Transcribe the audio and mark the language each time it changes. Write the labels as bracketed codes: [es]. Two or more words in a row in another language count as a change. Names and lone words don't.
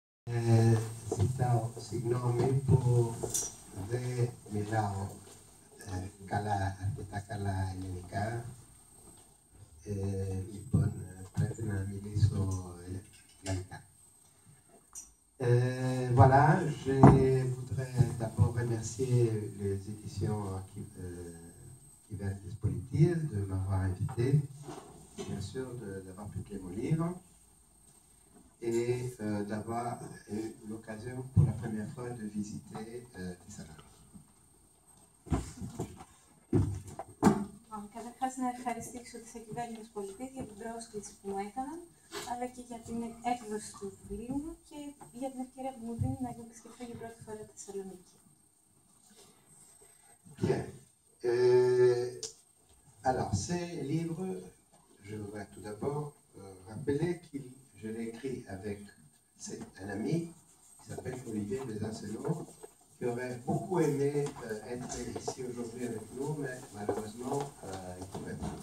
[el] Συγγνώμη δεν μιλάω καλά, αρκετά καλά ελληνικά. Λοιπόν, πρέπει να μιλήσω γαλλικά. [fr] Voilà, je voudrais d'abord remercier les éditions Kivertis Politis de m'avoir invité, bien sûr d'avoir publié mon livre et d'avoir eu l'occasion pour la première fois de visiter Thessaloniki. [el] Καταρχάς να ευχαριστήσω τις Εκκυβέρνητες Πολιτείες για την πρόσκληση που μου έκαναν, αλλά και για την έκδοση του βιβλίου μου και για την ευκαιρία που μου δίνει να επισκεφθώ για πρώτη φορά τη Θεσσαλονίκη. [fr] Bien. Alors, ces livres, je voudrais tout d'abord rappeler que je l'ai écrit avec un ami qui s'appelle Olivier Besancenot, qui aurait beaucoup aimé être ici aujourd'hui avec nous, mais malheureusement, il ne pouvait pas.